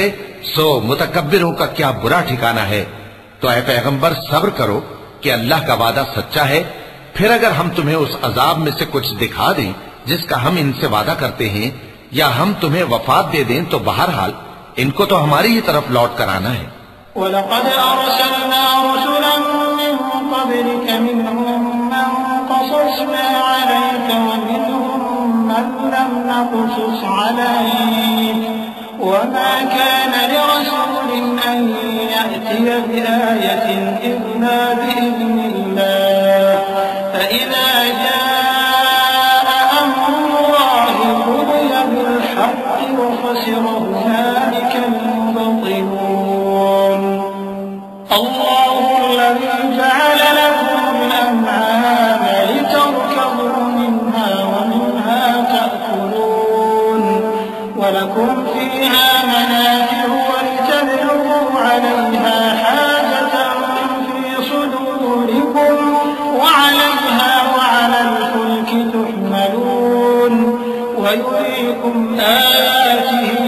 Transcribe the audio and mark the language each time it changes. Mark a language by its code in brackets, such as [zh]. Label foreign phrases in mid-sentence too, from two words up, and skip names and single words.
[ur] سو متکبروں کا کیا برا ٹھکانا ہے۔ تو اے پیغمبر، صبر کرو کہ اللہ کا وعدہ سچا ہے. پھر اگر ہم تمہیں اس عذاب میں سے کچھ دکھا دیں جس کا ہم ان سے وعدہ کرتے ہیں، یا ہم تمہیں وفات دے دیں، تو بہرحال ان کو تو ہماری ہی طرف لوٹ کر آنا ہے. [ar] ولقد أرسلنا رسولا من قبلك منهم من قصصنا عليك ومنهم من لم نقصص عليك وما كان لرسول أن يأتي بآية إلا بإذن الله فإذا جاء أمر الله قضي بالحق وخسر هنالك المبطلون الله الذي جعل لكم الأنعام لتركبوا منها ومنها تأكلون ولكم فيها منافع ولتبلغوا عليها حاجة في صدوركم وعليها وعلى الفلك تحملون ويريكم آياته